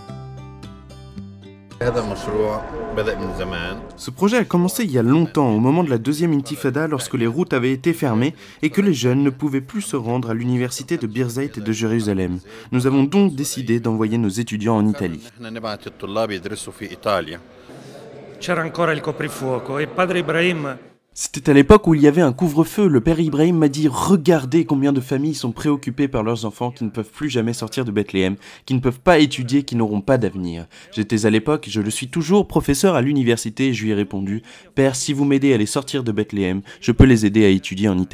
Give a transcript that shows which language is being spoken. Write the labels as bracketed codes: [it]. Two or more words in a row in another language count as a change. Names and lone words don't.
[fr] Ce projet a commencé il y a longtemps, au moment de la deuxième intifada, lorsque les routes avaient été fermées et que les jeunes ne pouvaient plus se rendre à l'université de Birzeit et de Jérusalem. Nous avons donc décidé d'envoyer nos étudiants en Italie. [it] C'era ancora il coprifuoco e Padre Ibrahim. [fr] C'était à l'époque où il y avait un couvre-feu. Le père Ibrahim m'a dit « Regardez combien de familles sont préoccupées par leurs enfants qui ne peuvent plus jamais sortir de Bethléem, qui ne peuvent pas étudier, qui n'auront pas d'avenir. » J'étais à l'époque, je le suis toujours, professeur à l'université et je lui ai répondu « Père, si vous m'aidez à les sortir de Bethléem, je peux les aider à étudier en Italie.